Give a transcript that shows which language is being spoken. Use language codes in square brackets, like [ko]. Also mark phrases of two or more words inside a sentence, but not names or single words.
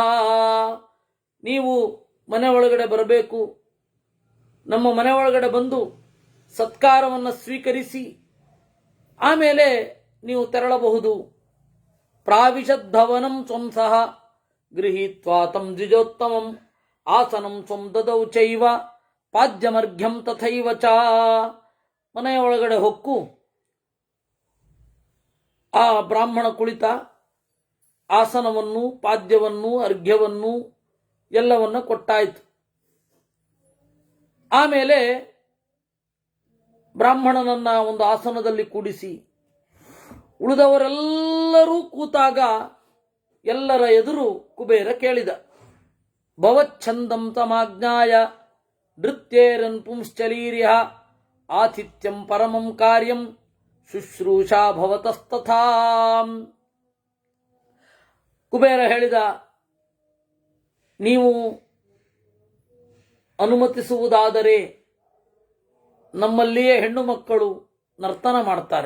[kn] ನೀವು ಮನೆ ಒಳಗಡೆ ಬರಬೇಕು. ನಮ್ಮ ಮನೆ ಒಳಗಡೆ ಬಂದು ಸತ್ಕಾರವನ್ನು ಸ್ವೀಕರಿಸಿ ಆಮೇಲೆ ನೀವು ತೆರಳಬಹುದು. [sa] ಪ್ರಾವಿಶದ್ಭವನಂ ತ್ವಂ ಸಹ ಗೃಹೀತ್ವಾ ತಂ ದ್ವಿಜೋತ್ತಮಂ ಆಸನಂ ತ್ವಂ ದದೌ ಚೈವ ಪಾದ್ಯಮರ್ಘ್ಯಂ ತಥೈವ ಚ. [kn] ಮನೆಯ ಒಳಗಡೆ ಹೊಕ್ಕು ಆ ಬ್ರಾಹ್ಮಣ ಕುಳಿತ. ಆಸನವನ್ನು, ಪಾದ್ಯವನ್ನು, ಅರ್ಘ್ಯವನ್ನು ಎಲ್ಲವನ್ನ ಕೊಟ್ಟಾಯಿತು. ಆಮೇಲೆ ಬ್ರಾಹ್ಮಣನನ್ನ ಒಂದು ಆಸನದಲ್ಲಿ ಕೂಡಿಸಿ ಉಳಿದವರೆಲ್ಲರೂ ಕೂತಾಗ ಎಲ್ಲರ ಎದುರು ಕುಬೇರ ಕೇಳಿದ, [sa] ಭವಚ್ಛಂದಂ ತಮಾಜ್ಞಾಯ ನೃತ್ಯೇರನ್ ಪುಂಶ್ಚಲೀರ್ಯ ಆತಿಥ್ಯಂ ಪರಮಂ ಕಾರ್ಯಂ ಶುಶ್ರೂಷಾ ಭವತಸ್ತಥಾ. [kn] ಕುಬೇರ ಹೇಳಿದ, ನೀವು ಅನುಮತಿಸುವುದಾದರೆ ನಮ್ಮಲ್ಲಿಯೇ ಹೆಣ್ಣು ಮಕ್ಕಳು ನರ್ತನ ಮಾಡ್ತಾರೆ.